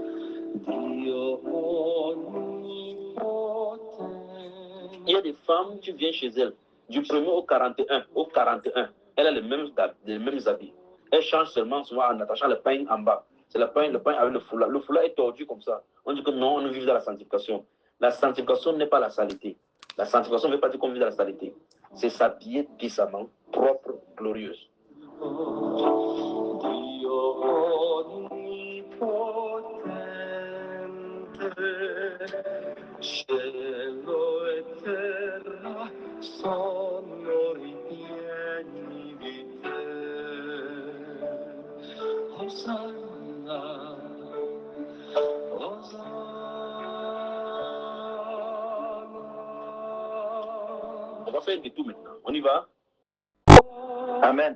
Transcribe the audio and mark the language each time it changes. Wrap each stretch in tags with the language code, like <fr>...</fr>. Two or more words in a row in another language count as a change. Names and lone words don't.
<fr>Il y a des femmes, tu viens chez elles, du 1er au 41, elle a les mêmes habits. Elle change seulement souvent en attachant le pain en bas. C'est le pain avec le foulard. Le foulard est tordu comme ça. On dit que non, on vit dans la sanctification. La sanctification n'est pas la saleté. La sanctification ne veut pas dire qu'on vit dans la saleté. C'est s'habiller décemment, propre, glorieuse.</fr> <it>Cielo e terra sono ripieni di te. Hosanna, Hosanna.</it> <fr>On va faire un détour maintenant. On y va? Amen.</fr>